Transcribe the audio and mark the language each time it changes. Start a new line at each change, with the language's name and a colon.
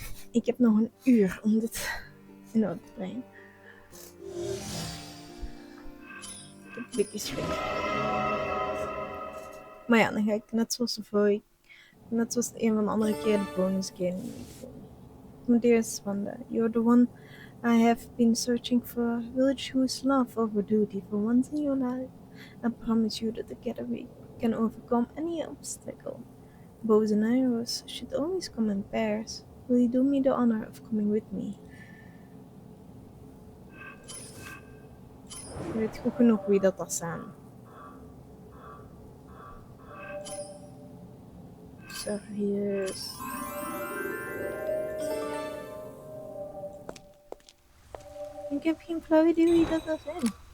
Dutch: Ik heb nog een uur om dit in orde te brengen. Ik heb een beetje schrik. Maar ja, dan ga ik net zoals een van de andere keer de bonus game doen.
English: Dearest Wanda, you're the one I have been searching for, a village whose love over duty for once in your life. I promise you that together we can overcome any obstacle. Bows and arrows should always come in pairs. Will you do me the honor of coming with me?
Dutch: Je weet goed genoeg wie dat zijn. Serieus. Ik heb geen flauw idee wie dat zijn.